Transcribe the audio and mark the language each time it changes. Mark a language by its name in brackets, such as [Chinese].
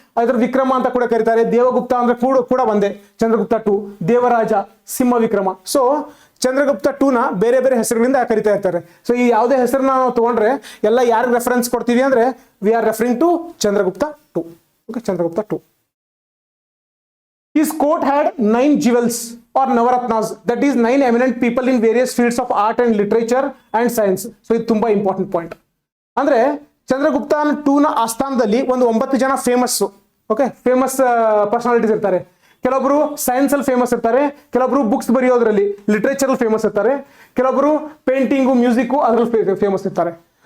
[Kannada] ಅದ್ರ ವಿಕ್ರಮ ಅಂತ ಕೂಡ ಕರೀತಾರೆ. ದೇವಗುಪ್ತ ಅಂದ್ರೆ ಕೂಡ ಒಂದೇ. Chandragupta to Devaraja, Simha Vikrama. So Chandragupta ಟೂನ ಬೇರೆ ಬೇರೆ ಹೆಸರುಗಳಿಂದ ಕರಿತಾ ಇರ್ತಾರೆ. ಸೊ ಈ ಯಾವುದೇ ಹೆಸರನ್ನ ನಾವು ತಗೊಂಡ್ರೆ ಎಲ್ಲ ಯಾರಿಗೆ ರೆಫರೆನ್ಸ್ ಕೊಡ್ತೀವಿ ಅಂದ್ರೆ, [English] We are referring to Chandragupta two. [Kannada] Okay, Chandragupta to. [English] His court had 9 jewels or navaratnas, that is 9 eminent people in various fields of art and literature and science. [Kannada] So ಇದು ತುಂಬಾ ಇಂಪಾರ್ಟೆಂಟ್ ಪಾಯಿಂಟ್. ಅಂದ್ರೆ ಚಂದ್ರಗುಪ್ತ ಟೂನ ಆಸ್ಥಾನದಲ್ಲಿ ಒಂದು 9 ಜನ ಫೇಮಸ್, ಓಕೆ, ಫೇಮಸ್ ಪರ್ಸನಾಲಿಟೀಸ್ ಇರ್ತಾರೆ. ಕೆಲವೊಬ್ರು science ಅಲ್ಲಿ famous ಇರ್ತಾರೆ, ಕೆಲವೊಬ್ರು ಬುಕ್ಸ್ ಬರೆಯೋದ್ರಲ್ಲಿ ಲಿಟರೇಚರ್ ಅಲ್ಲಿ ಫೇಮಸ್ ಇರ್ತಾರೆ, ಕೆಲವೊಬ್ರು ಪೇಂಟಿಂಗು ಮ್ಯೂಸಿಕ್ ಅದ್ರಲ್ಲಿ ಫೇಮಸ್ ಇರ್ತಾರೆ.